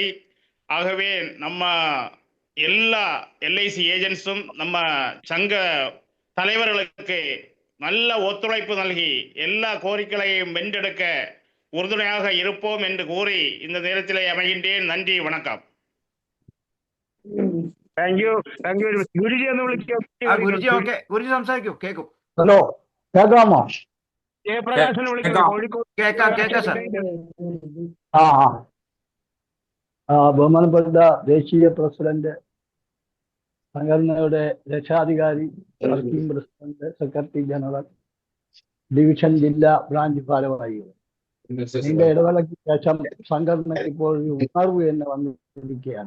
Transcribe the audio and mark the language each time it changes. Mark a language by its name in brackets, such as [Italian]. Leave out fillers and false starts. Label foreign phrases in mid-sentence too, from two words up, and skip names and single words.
[Tamil] ஆகவே நம்ம எல்லா எல்ஐசி ஏஜென்ட்ஸும் நம்ம சங்க தலைவர்களுக்கு நல்ல ஒத்துழைப்பு நல்கி எல்லா கோரிக்கைகளையும் வென்றெடுக்க உறுதுணையாக இருப்போம் என்று கூறி இந்த நேரத்திலே அமைகின்றேன். நன்றி, வணக்கம். [Malayalam] ഗുരുജി സംസാരിക്കൂ, കേൾക്കും. ഹലോ, കേൾക്കാമോ? ജയപ്രകാശിനെ കേൾക്കാം സാർ. ബഹുമാനപ്പെട്ട ദേശീയ പ്രസിഡന്റ്, സംഘടനയുടെ രക്ഷാധികാരി, വർക്കിംഗ് പ്രസിഡന്റ്, സെക്രട്ടറി ജനറൽ, ഡിവിഷൻ, ജില്ലാ, ബ്രാഞ്ച് ഭാരവാഹികൾ, ഇതിന്റെ ഇടവേളയ്ക്ക് ശേഷം സംഘടന ഇപ്പോൾ ഒരു ഉണർവ് തന്നെ വന്നിരിക്കുകയാണ്.